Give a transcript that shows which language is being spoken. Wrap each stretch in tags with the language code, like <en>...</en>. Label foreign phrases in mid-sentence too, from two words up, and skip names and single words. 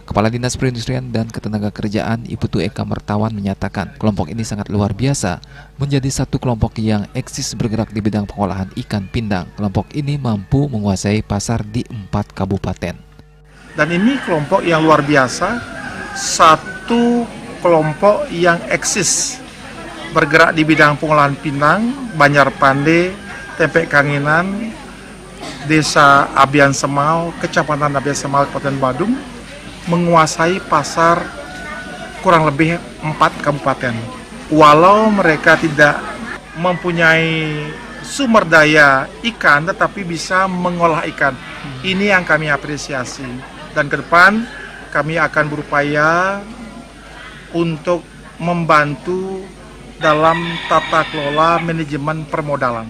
<id>Kepala Dinas Perindustrian dan Ketenagakerjaan Iputu Eka Mertawan menyatakan kelompok ini sangat luar biasa, menjadi satu kelompok yang eksis bergerak di bidang pengolahan ikan pindang. Kelompok ini mampu menguasai pasar di 4 kabupaten. Dan ini kelompok yang luar biasa, satu kelompok yang eksis bergerak di bidang pengolahan pinang, Banjar Pande, tempe kangenan, Desa Abian Semal, Kecamatan Abian Semal, Kabupaten Badung, menguasai pasar kurang lebih 4 kabupaten. Walau mereka tidak mempunyai sumber daya ikan, tetapi bisa mengolah ikan. Ini yang kami apresiasi. Dan ke depan kami akan berupaya untuk membantu dalam tata kelola manajemen permodalan.</id>